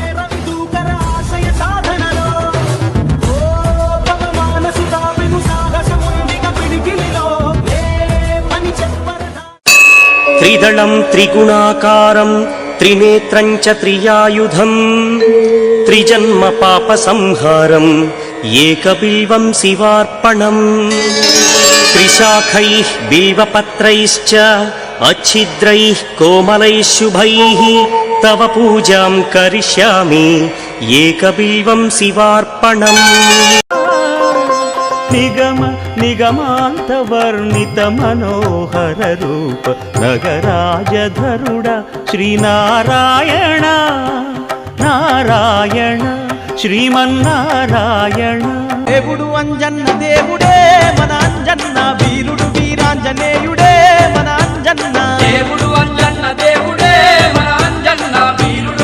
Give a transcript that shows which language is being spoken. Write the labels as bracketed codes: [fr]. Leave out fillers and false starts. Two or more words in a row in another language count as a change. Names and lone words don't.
[sa] త్రిదళం త్రిగుణాకారం త్రినేత్రం చ త్రియాయుధం త్రిజన్మ పాప సంహారం ఏకబిల్వం శివార్పణం త్రిశాఖైః బిల్వపత్రైశ్చ अच्छिद्रैः कोमलैः शुभैः तव पूजां करिष्यामि एकबिल्वं शिवार्पणम्। निगम निगमान्तवर्णित मनोहर रूप नगराजधरुड श्रीनारायण नारायण श्रीमन्नारायण। [te] దేవుడు అంజన్న దేవుడే మన అంజన్న వీరుడు వీరాంజనేయుడే మన అంజన్న దేవుడు అంజన్న దేవుడే మన అంజన్న